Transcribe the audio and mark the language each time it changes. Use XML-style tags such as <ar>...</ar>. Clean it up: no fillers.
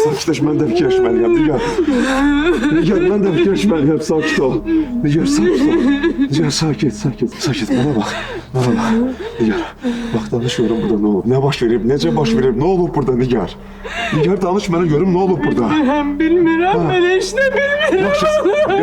<az>Sakitləş, mən də fikirləşməliyəm. Nigar, mən də fikirləşməliyəm. Sakit ol. Nigar sakit.</az> <tr>Bana bak. Nigar, bak danışıyorum burada ne olub?</tr> <az>Ne baş verib? Necə baş verib? Ne olub burada Nigar? Nigar danış mənə görüm ne olub burada? Bilmirəm, ben heç nə bilmirəm.</az>